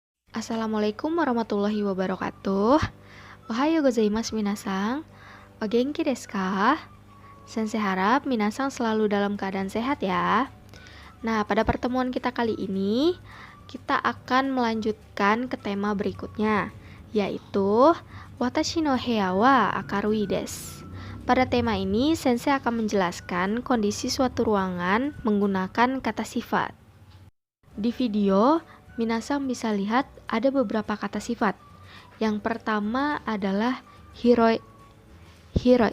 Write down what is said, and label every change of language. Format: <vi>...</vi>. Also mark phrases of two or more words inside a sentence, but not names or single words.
<ar>السلام عليكم ورحمة الله وبركاته.</ar> <ja>おはようございます皆さん。お元気ですか?</ja> <id>Sensei harap minasang selalu dalam keadaan sehat ya. Nah, pada pertemuan kita kali ini, kita akan melanjutkan ke tema berikutnya, yaitu</id> <ja>私の部屋は明るいです.</ja> <id>Pada tema ini, Sensei akan menjelaskan kondisi suatu ruangan menggunakan kata sifat. Di video, minasang bisa lihat ada beberapa kata sifat. Yang pertama adalah hiroi. Hiroi.</id>